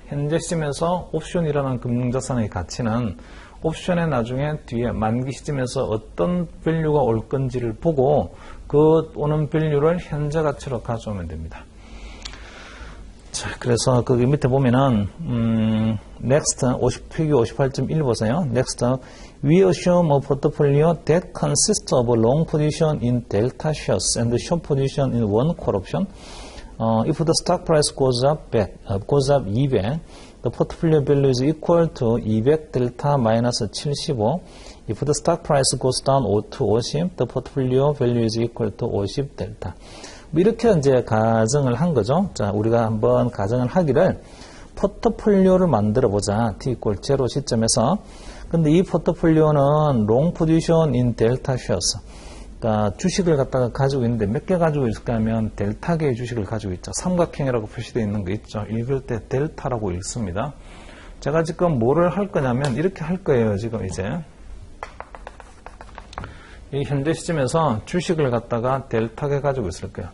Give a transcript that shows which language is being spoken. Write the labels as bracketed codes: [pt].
[ko] 현재 시점에서 옵션이라는 금융자산의 가치는 옵션의 나중에 뒤에 만기 시점에서 어떤 밸류가 올 건지를 보고 그 오는 밸류를 현재 가치로 가져오면 됩니다. 자, 그래서 거기 밑에 보면은 next 휘기 58.1 보세요. [en] next we assume a portfolio that consists of a long position in delta shares and a short position in one call option. If the stock price goes up 200, the portfolio value is equal to 200 delta minus 75. If the stock price goes down to 50, the portfolio value is equal to 50 delta. [ko] 이렇게 이제 가정을 한 거죠. 자, 우리가 한번 가정을 하기를 포트폴리오를 만들어 보자. T = 0 시점에서. 근데 이 포트폴리오는 [en] long position in delta shares. [ko] 그러니까 주식을 갖다가 가지고 있는데 몇 개 가지고 있을까 하면 델타 개의 주식을 가지고 있죠. 삼각형이라고 표시되어 있는 거 있죠. 읽을 때 델타라고 읽습니다. 제가 지금 뭐를 할 거냐면 이렇게 할 거예요. 지금 이제. 이 현재 시점에서 주식을 갖다가 델타게 가지고 있을 거예요.